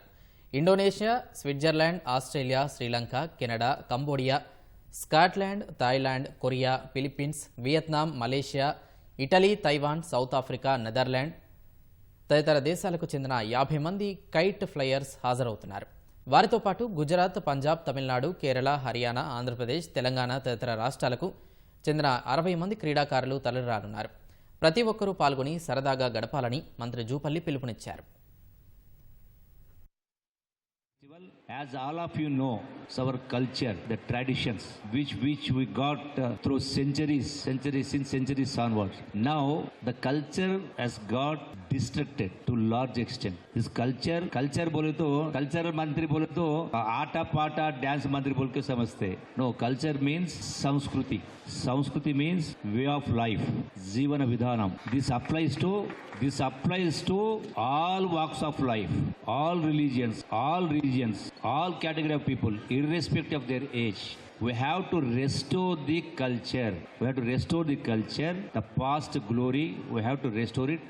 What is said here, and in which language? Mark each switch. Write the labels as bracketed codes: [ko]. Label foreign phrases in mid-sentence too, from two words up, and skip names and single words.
[te] ఇండోనేషియా, స్విట్జర్లాండ్, ఆస్ట్రేలియా, శ్రీలంక, కెనడా, కంబోడియా, స్కాట్లాండ్, థాయిలాండ్, కొరియా, ఫిలిప్పీన్స్, వియత్నాం, మలేషియా, ఇటలీ, తైవాన్, సౌత్ ఆఫ్రికా, నెదర్లాండ్ తదితర దేశాలకు చెందిన 50 మంది కైట్ ఫ్లయర్స్ హాజరవుతున్నారు. వారితో పాటు గుజరాత్, పంజాబ్, తమిళనాడు, కేరళ, హర్యానా, ఆంధ్రప్రదేశ్, తెలంగాణ తదితర రాష్ట్రాలకు చెందిన 60 మంది క్రీడాకారులు తరలిరానున్నారు. ప్రతి ఒక్కరూ పాల్గొని సరదాగా గడపాలని మంత్రి జూపల్లి పిలుపునిచ్చారు. [en] As all of you know, our culture, the traditions, which we got through centuries onwards. Now, the culture has got distracted to large extent. This culture [hi] बोले तो cultural मंत्री बोले तो आटा पाटा dance मंत्री बोल के समझते. [en] No, culture means संस्कृति means way of life, [te] జీవన విధానం. [en] This applies to all walks of life, all religions, all category of people, irrespective of their age. We have to restore the culture. The past glory, we have to restore it.